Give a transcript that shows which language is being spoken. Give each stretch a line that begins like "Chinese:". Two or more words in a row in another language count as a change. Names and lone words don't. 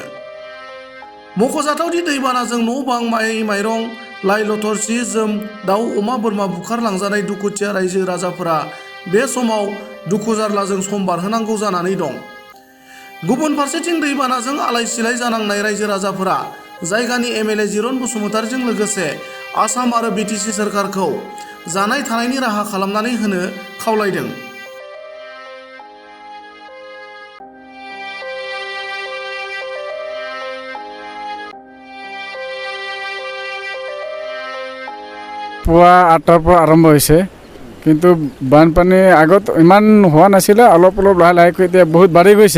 Bodo: मख'जाथावदि दैबानाजों न' बां, माइ माइरं, लाइ लथर, सि जोम, दाउ अमा बोरमा बुखारलांजानाय दुखुथिया रायजो राजाफोरा बे समाव दुखु जारलाजों सम बारहोनांगौ जानानै दं। गुबुन फारसेथिं दैबानाजों आलाय सिलाय जानांनाय रायजो राजाफोरा जायगानि एमएलए जिरन बसुमतारिजों लोगोसे आसाम आरो बिटिसि सोरखारखौ जानाय थानायनि राहा खालामनानै होनो खावलायदों।
Assamese: পুৱা ৮টাৰ পৰা আৰম্ভ হৈছে, কিন্তু বানপানী আগত ইমান হোৱা নাছিলে, অলপ অলপ লাহে লাহেকৈ এতিয়া বহুত বাঢ়ি গৈছে।